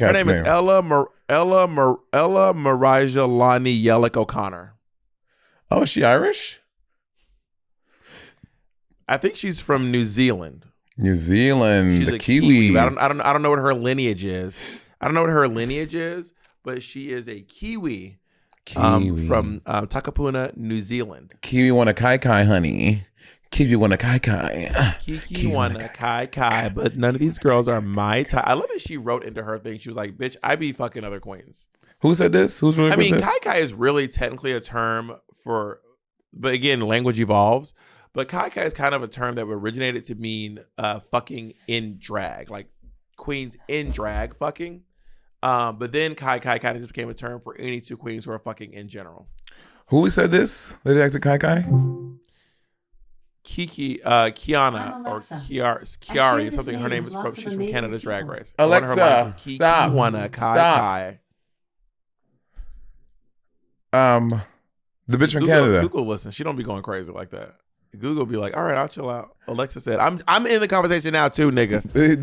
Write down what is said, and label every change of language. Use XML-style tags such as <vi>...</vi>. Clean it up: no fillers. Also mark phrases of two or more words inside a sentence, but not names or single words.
<en>Her name is Ella Marija Lani Yellick O'Connor. Oh, is she Irish? I think she's from New Zealand. She's the Kiwi. I don't know what her lineage is. But she is a Kiwi. From Takapuna, New Zealand. Kiwi wanna kai kai, honey. Kiwi wanna kai kai. Kiki wanna kai kai, but none of these girls are my type. I love that she wrote into her thing. She was like, "Bitch, I be fucking other queens." Who said this? Who's really? I mean, kai kai is really technically a term for, but again, language evolves. But kai kai is kind of a term that originated to mean fucking in drag, like queens in drag fucking. But then kai kai kind of just became a term for any two queens who are fucking in general. Who said this? They acted kai kai? Kiana or Kiari, something. Her name is she's from Canada's Drag Race. Alexa, stop. Wanna kai kai. The bitch from Canada. Google listen. She don't be going crazy like that. Google be like, all right, I'll chill out. Alexa said, I'm in the conversation now too, nigga.</en>